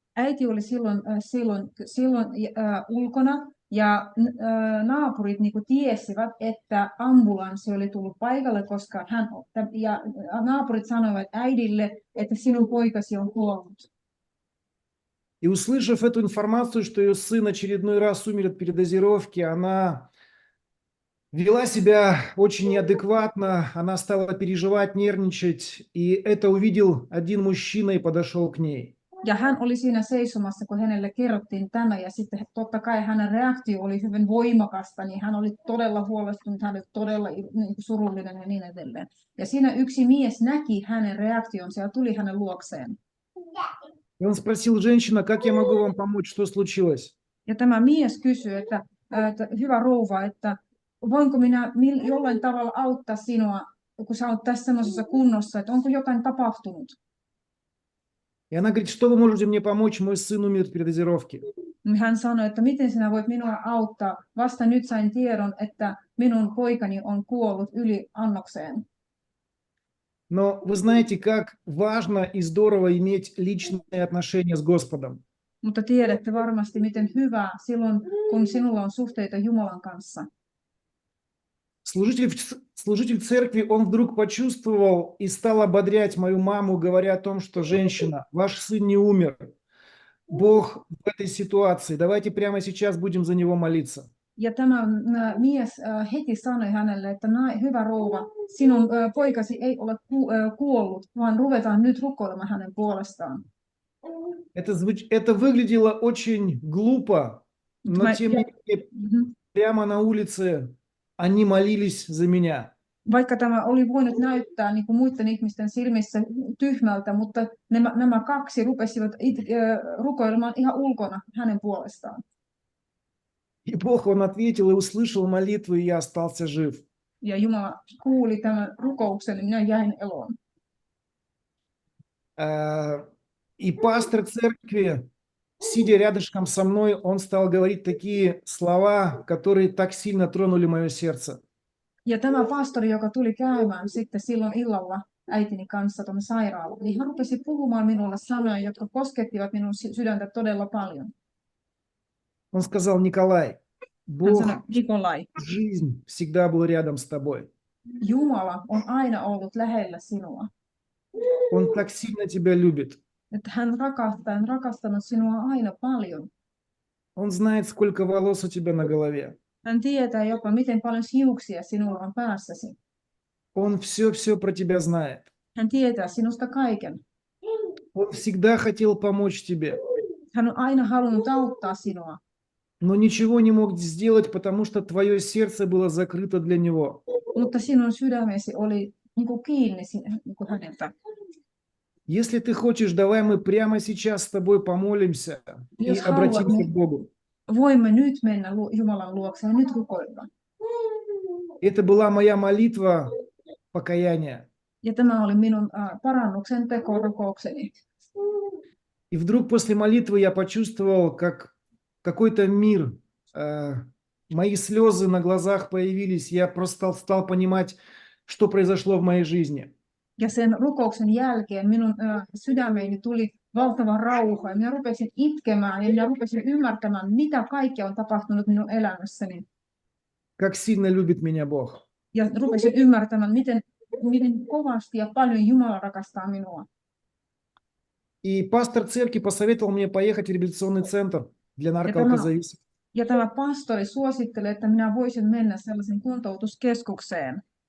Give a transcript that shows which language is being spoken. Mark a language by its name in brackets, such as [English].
[Finnish] Äiti oli silloin ulkona ja naapurit tiesivät, että ambulanssi oli tullut paikalle, koska naapurit sanoivat äidille, että sinun poikasi on kuollut. [Russian] И услышав эту информацию, что ее сын очередной раз умер от передозировки, она вела себя очень неадекватно, она стала переживать, нервничать, и это увидел один мужчина и подошел к ней. [Finnish] Ja hän oli siinä seisomassa, kun hänelle kerrottiin tänne, ja sitten totta kai hänen reaktio oli hyvin voimakasta, niin hän oli todella huolestunut, hän oli todella surullinen ja niin edelleen. Ja siinä yksi mies näki hänen reaktionsa ja tuli hänen luokseen. [Russian] И он спросил: женщина, как я могу вам помочь, что случилось? [Finnish] Ja tämä mies kysyi, että hyvä rouva, että voinko minä jollain tavalla auttaa sinua, kun sä olet tässä semmoisessa kunnossa, että onko jotain tapahtunut? [Russian] И она говорит: что вы можете мне помочь, мой сын умер от передозировки. [Finnish] Hän sanoi, että miten sinä voit minua auttaa. Vasta nyt sain tiedon, että minun poikani on kuollut yliannokseen. [Russian] Но вы знаете, как важно и здорово иметь личные отношения с Господом. [Finnish] Mutta tiedätte varmasti, miten hyvä silloin, kun sinulla on suhteita Jumalan kanssa. [Russian] Служитель церкви, он вдруг почувствовал и стал ободрять мою маму, говоря о том, что: женщина, ваш сын не умер. Бог в этой ситуации. Давайте прямо сейчас будем за него молиться. [Finnish] Ja tämä mies heti sanoi hänelle, että hyvä rouva, sinun poikasi ei ole kuollut, vaan ruvetaan nyt rukoilemaan hänen puolestaan. [Russian] Это выглядело очень глупо, но тем не менее, прямо на улице они молились за меня. [Finnish] Vaikka tämä oli voinut näyttää niin kuin muiden ihmisten silmissä tyhmältä, mutta nämä kaksi rupesivat rukoilemaan ihan ulkona hänen puolestaan. [Russian] И Бог, Он ответил и услышал молитву, и я остался жив. [Finnish] Ja Jumala kuuli tämän rukouksen, ja minä jäin eloon. [Russian] И пастор церкви, сидя рядышком со мной, он стал говорить такие слова, которые так сильно тронули мое сердце. [Finnish] Ja tämä pastori, joka tuli käymään sitten silloin illalla äitini kanssa tuonne sairaalaan, niin hän rupesi puhumaan minulle sanoja, jotka koskettivat minun sydäntä todella paljon. [Russian] Он сказал: Николай, [Finnish] Hän [Russian] Бог [Finnish] sanoi, Nikolai, [Russian] жизнь всегда был рядом с тобой. [Finnish] Jumala on aina ollut lähellä sinua. [Russian] Он так сильно тебя любит. [Finnish] Että hän rakastaa, on rakastanut sinua aina paljon. [Russian] Он знает, сколько волос у тебя на голове. [Finnish] Hän tietää jopa, miten paljon hiuksia sinulla on päässäsi. [Russian] Он все про тебя знает. [Finnish] Hän tietää sinusta kaiken. [Russian] Он всегда хотел помочь тебе, [Finnish] Hän on aina halunnut auttaa sinua, [Russian] но ничего не мог сделать, потому что твое сердце было закрыто для него. [Finnish] mutta sinun sydämesi oli niin kuin kiinni niin kuin häneltä. [Russian] Если ты хочешь, давай мы прямо сейчас с тобой помолимся и [Finnish] Jos [Russian] обратимся [Finnish] haluat, [Russian] к Богу. [Finnish] voimme nyt mennä Jumalan luokse ja nyt rukoilla. [Russian] Это была моя молитва покаяния. [Finnish] Ja tämä oli minun parannuksen tekorukoukseni. [Russian] И вдруг после молитвы я почувствовал, как какой-то мир, мои слезы на глазах появились, я просто стал понимать, что произошло в моей жизни. [Finnish] Ja sen rukouksen jälkeen minun sydämeeni tuli valtava rauha ja minä rupesin itkemään ja minä rupesin ymmärtämään, mitä kaikkea on tapahtunut minun elämässäni. [Russian] Как сильно любит меня Бог. [Finnish] Ja rupesin ymmärtämään, miten kovasti ja paljon Jumala rakastaa minua. [Russian] И пастор церкви посоветовал мне поехать в реабилитационный центр для наркоалкозависимых. [Finnish] Ja tämä pastori suositteli, että minä voisin mennä sellaisen kuntoutuskeskukseen.